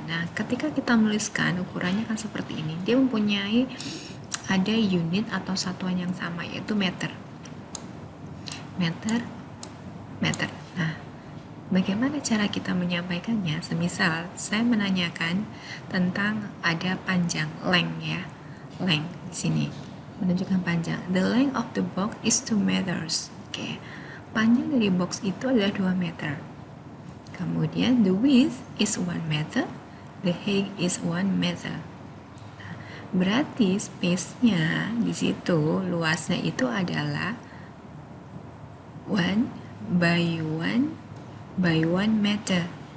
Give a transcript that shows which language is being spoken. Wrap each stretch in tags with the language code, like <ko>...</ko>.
<id>Nah, ketika kita menuliskan ukurannya kan seperti ini. Dia mempunyai ada unit atau satuan yang sama, yaitu meter. Meter, meter. Nah, bagaimana cara kita menyampaikannya? Semisal saya menanyakan tentang ada panjang, length ya. Length di sini menunjukkan panjang.</id> <en>The length of the box is 2 meters. Oke.</en> <id>Panjang dari box itu adalah 2 meter. Kemudian</id> <en>the width is 1 meter,</en> <id>the height is 1 meter. Nah, berarti space-nya di situ, luasnya itu adalah 1 by 1 by 1 meter.</id>